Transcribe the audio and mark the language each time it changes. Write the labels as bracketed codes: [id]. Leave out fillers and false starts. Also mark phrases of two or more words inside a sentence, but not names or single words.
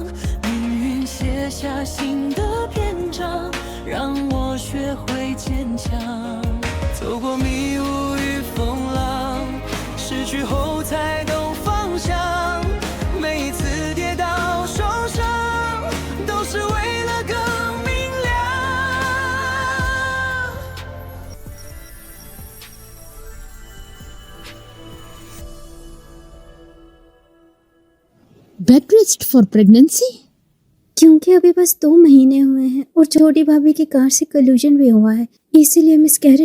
[zh] 命运写下新的篇章，让我学会坚强。走过迷雾与风浪，失去后才懂方向。每一次跌倒受伤，都是为了更明亮。 [en] bed rest for pregnancy? [hi] क्योंकि अभी बस 2 महीने हुए हैं और छोटी भाभी की कार से कल्यूजन भी हुआ है, इसीलिए मिसकैरेज